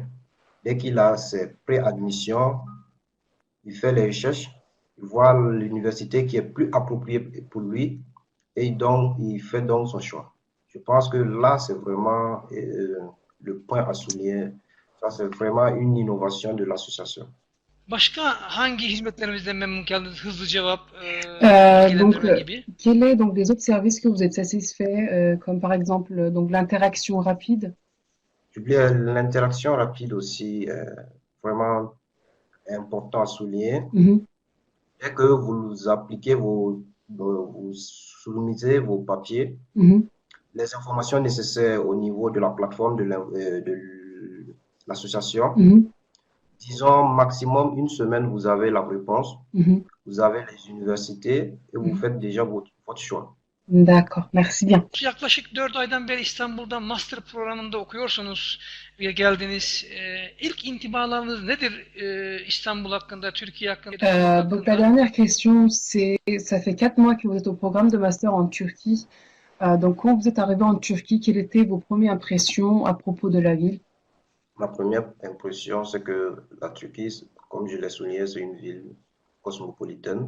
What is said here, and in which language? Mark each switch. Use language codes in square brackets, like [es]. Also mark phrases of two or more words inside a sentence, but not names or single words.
[fr] Dès qu'il a ses préadmissions, il fait les recherches, il voit l'université qui est plus appropriée pour lui et donc il fait donc son choix. Je pense que là, c'est vraiment le point à souligner. Ça, c'est vraiment une innovation de l'association. [tr] Başka hangi hizmetlerimizden memnun kaldınız? Hızlı cevap, gibi. [fr] Quels sont les autres services que vous êtes satisfait, comme par exemple l'interaction rapide? J'oublie l'interaction rapide aussi, vraiment important à souligner. Mhm, Dès que vous appliquez vous soumettez vos papiers, mhm. les informations nécessaires au niveau de la plateforme de l'association, Mhm, disons maximum une semaine, vous avez la réponse, mhm, vous avez les universités et vous mhm. faites déjà votre choix. D'accord, merci bien. [tr] Yaklaşık 4 aydan beri İstanbul'da master programında okuyorsunuz ve geldiniz. İlk intibalarınız nedir İstanbul hakkında, Türkiye hakkında, Türkiye [fr] Donc la [tr] hakkında? [fr] dernière question, c'est, ça fait 4 mois que vous êtes au programme de master en Turquie. Donc quand vous êtes arrivé en Turquie, quelles étaient vos premières impressions à propos de la ville? Ma première impression, c'est que la Turquie, comme je l'ai souligné, c'est une ville cosmopolitaine.